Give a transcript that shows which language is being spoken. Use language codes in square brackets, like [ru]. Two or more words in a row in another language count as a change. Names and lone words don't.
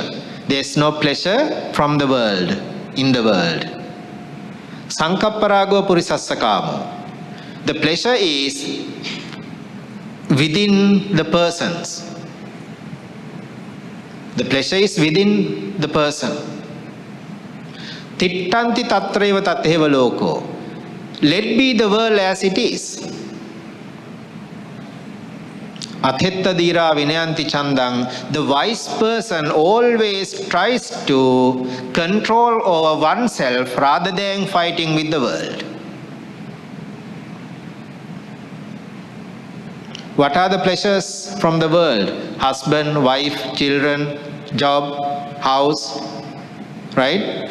[en] There's no pleasure from the world, in the world. [pi] Sankapparago purisassakamo. [en] The pleasure is within the persons. The pleasure is within the person. [pi] Tittanti tatreva tatheva loko. [en] Let be the world as it is. [pi] Athetta dira vinayanti chandang. [en] The wise person always tries to control over oneself rather than fighting with the world. What are the pleasures from the world? Husband, wife, children, job, house, right?